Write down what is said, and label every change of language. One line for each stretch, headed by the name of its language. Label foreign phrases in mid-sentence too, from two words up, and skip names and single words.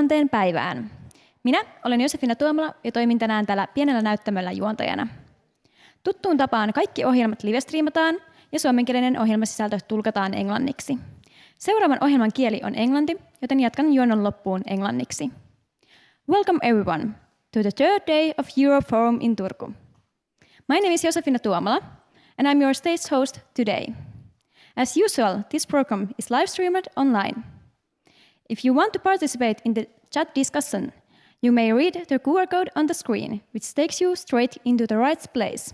Finnish: päivään. Minä olen Josefina Tuomala ja toimin tänään täällä pienellä näyttämöllä juontajana. Tuttuun tapaan kaikki ohjelmat livestriimataan ja suomenkielinen ohjelmasisältö tulkataan englanniksi. Seuraavan ohjelman kieli on englanti, joten jatkan juonnon loppuun englanniksi.
English: Welcome everyone to the third day of Europe-forum in Turku. My name is Josefina Tuomala and I'm your stage host today. As usual, this program is live streamed online. If you want to participate in the chat discussion, you may read the QR code on the screen, which takes you straight into the right place.